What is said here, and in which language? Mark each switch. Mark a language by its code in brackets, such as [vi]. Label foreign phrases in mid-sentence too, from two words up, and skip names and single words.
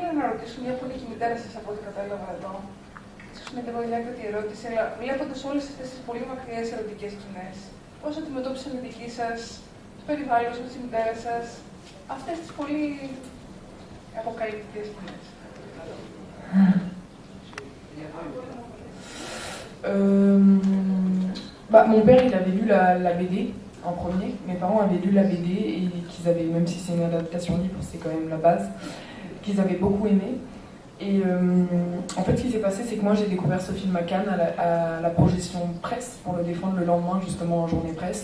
[el] ήθελα να ρωτήσω μια που είναι και η μητέρα σας από ό,τι κατάλαβα εδώ. Ίσως είναι λίγο διάκριτη ερώτηση, αλλά βλέποντας όλες αυτές τις πολύ μακριές ερωτικές σκηνές, πώς αντιμετώπισαν οι δικοί σας, το περιβάλλον σας, τη μητέρα σας, αυτές τις πολύ αποκαλυπτικές σκηνές? [fr] Mon père, il avait lu la BD en premier. Mes parents avaient lu la BD et qu'ils avaient, même si c'est une adaptation libre, c'est quand même la base, qu'ils avaient beaucoup aimé. Et en fait, ce qui s'est passé, c'est que moi j'ai découvert ce film à Cannes à la projection presse pour le défendre le lendemain, justement en journée presse.